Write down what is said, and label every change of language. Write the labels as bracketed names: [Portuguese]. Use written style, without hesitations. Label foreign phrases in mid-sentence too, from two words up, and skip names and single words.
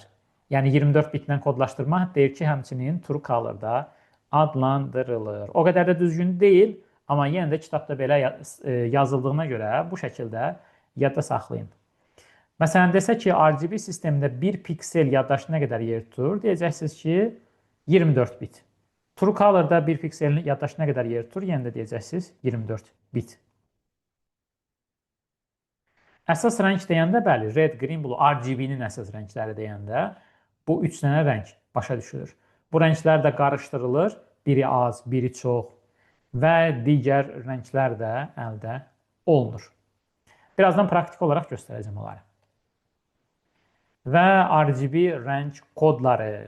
[Azerbaijani] Yəni 24 bitlə kodlaşdırmaq deyir ki, həmçinin [English] True Color-da [Azerbaijani] adlandırılır. O qədər də düzgün deyil, amma yenə də kitabda belə yazıldığına görə bu şəkildə yadda saxlayın. Məsələn, desək ki, RGB sistemində 1 piksel yaddaşda nə qədər yer tutur? Deyəcəksiniz ki, 24 bit. [English] True Color-da [Azerbaijani] 1 pikselin yaddaşda nə qədər yer tutur? Yenə də deyəcəksiniz 24 bit. Əsas rəng deyəndə, bəli, [English] red, green, blue, [Azerbaijani] RGB-nin əsas rəngləri deyəndə bu 3 dənə rəng başa düşülür. Bu rənglər də qarışdırılır, biri az, biri çox və digər rənglər də əldə olunur. Birazdan praktik olaraq göstərəcəm onları. Və RGB rəng kodları.